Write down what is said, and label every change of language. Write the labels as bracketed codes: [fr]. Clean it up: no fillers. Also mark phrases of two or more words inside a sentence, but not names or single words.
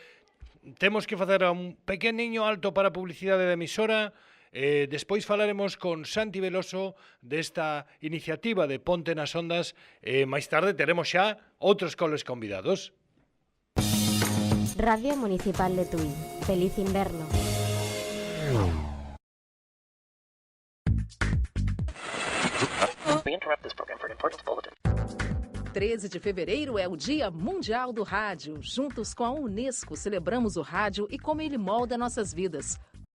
[gl] Temos que facer un pequeniño alto para a publicidade da emisora. Despois falaremos con Santi Veloso desta iniciativa de Ponte nas Ondas. Máis tarde teremos xa outros coles convidados. Radio Municipal de Tui. Feliz inverno. [en] We interrupt this program for an importance bulletin. [pt] 13 de fevereiro é o Dia Mundial do Rádio. Juntos com a Unesco, celebramos o rádio e como ele molda nossas vidas.